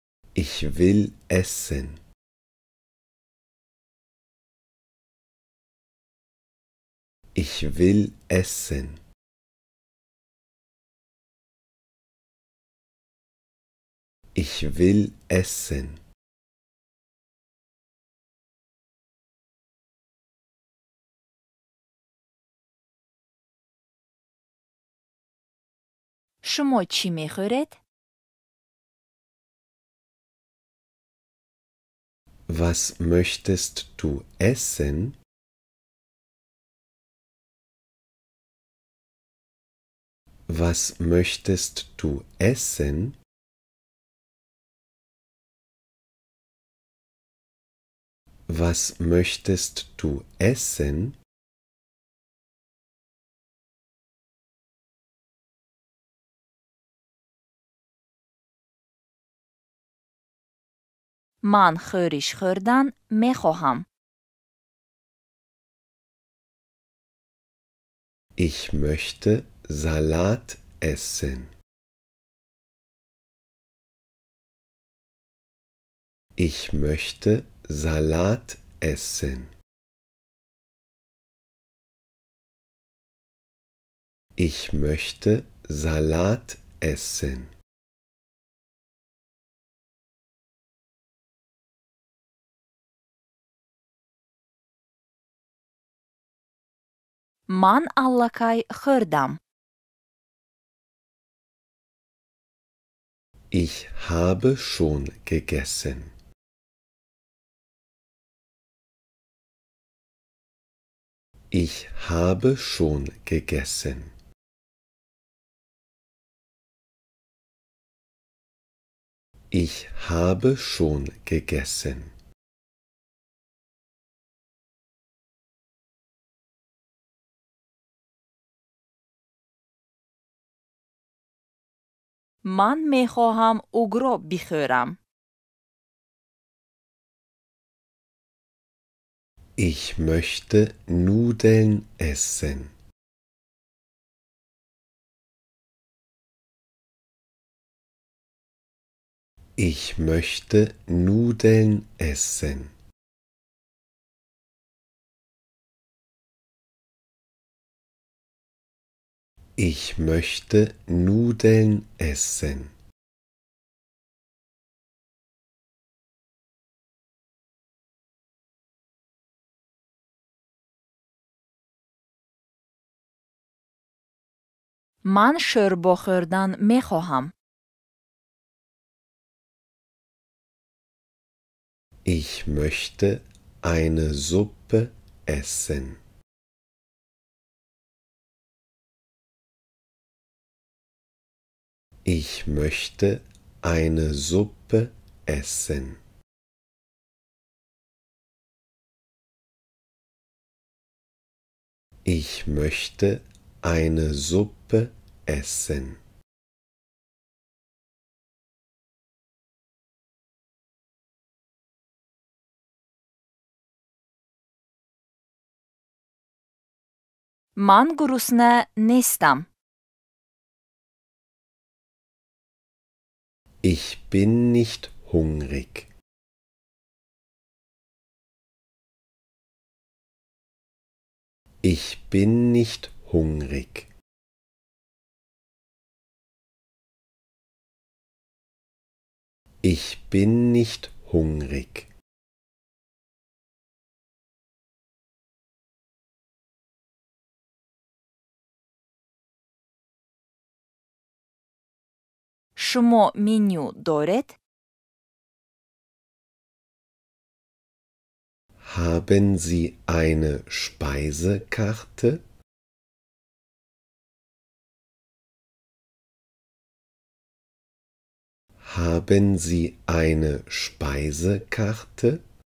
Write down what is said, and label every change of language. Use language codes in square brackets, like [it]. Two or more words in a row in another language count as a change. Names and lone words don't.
[de] Ich will essen. Ich will essen. Ich will essen. [fa] شما چی میخورید؟ [de] Was möchtest du essen? Was möchtest du essen? Was möchtest du essen? [fa] من خورش خوردن میخواهم. [de] Ich möchte Salat essen. Ich möchte Salat essen. Ich möchte Salat essen. [fa] من allakay خوردم. [de] Ich habe schon gegessen. Ich habe schon gegessen. Ich habe schon gegessen. [fa] من میخواهم اوگرو بخورم. [de] Ich möchte Nudeln essen. Ich möchte Nudeln essen. Ich möchte Nudeln essen. [fa] من شوربا خوردن میخواهم. [de] Ich möchte eine Suppe essen. Ich möchte eine Suppe essen. Ich möchte eine Suppe essen. [fa] من گرسنه نیستم. [de] Ich bin nicht hungrig. Ich bin nicht hungrig. Ich bin nicht hungrig. [fa] شما منیو دارید؟ [de] Haben Sie eine Speisekarte? Haben Sie eine Speisekarte?